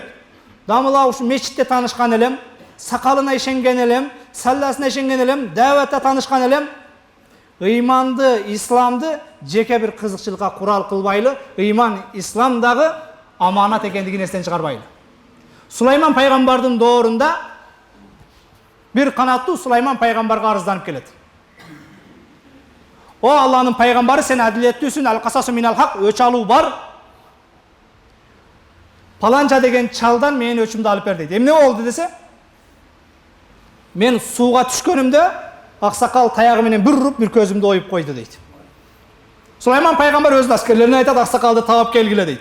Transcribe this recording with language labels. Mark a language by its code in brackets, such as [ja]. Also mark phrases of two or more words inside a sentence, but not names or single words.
[ky] Дамыла ушу мечитте таанышкан элем, сакалына ишенген элем, салласына ишенген элем, дааватта таанышкан элем. Ыйманды, исламды жеке бир кызыкчылыкка курал кылбайлы, ыйман, ислам дагы аманат экендигин эстен чыгарбайлы. Сулайман пайгамбардын доорунда бир канаттуу Сулайман пайгамбарга арызданып келет. О Аллахнын пайгамбары, сен адилеттүүсүн, [ar] القصاص من الحق, [ky] өч алуу бар. Паланча деген чалдан менин өчүмдү алып бер дейт. Эмне болду десе? Мен сууга түшкөнүмдө аксакал таягы менен бир уруп бир көзүмдү оюп койду дейт. Сулайман пайгамбар өзүнүн аскерлерине айтат, аксакалды таап келгиле дейт.